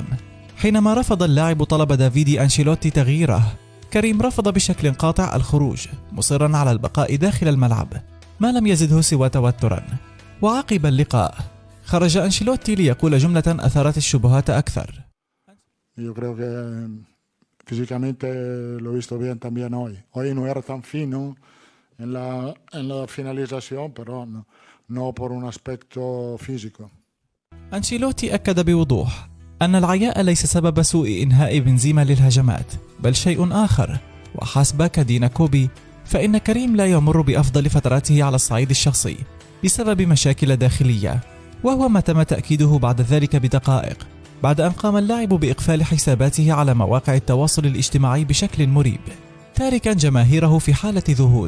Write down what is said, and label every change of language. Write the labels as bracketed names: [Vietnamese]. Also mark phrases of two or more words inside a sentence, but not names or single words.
[Arabic] حينما رفض اللاعب طلب دافيدي أنشيلوتي تغييره، كريم رفض بشكل قاطع الخروج، مصرا على البقاء داخل الملعب، ما لم يزده سوى توترا. وعقب اللقاء خرج أنشيلوتي ليقول جملة أثارت الشبهات أكثر. [Spanish] Físicamente lo he visto bien también hoy. Hoy no era tan fino en la finalización, pero no por un aspecto físico. [Arabic] أنشيلوتي أكد بوضوح أن العياء ليس سبب سوء إنهاء بنزيما للهجمات، بل شيء آخر. وحسب كادينا كوبي فإن كريم لا يمر بأفضل فتراته على الصعيد الشخصي بسبب مشاكل داخلية، وهو ما تم تأكيده بعد ذلك بدقائق، بعد أن قام اللاعب بإقفال حساباته على مواقع التواصل الاجتماعي بشكل مريب، تاركا جماهيره في حالة ذهول.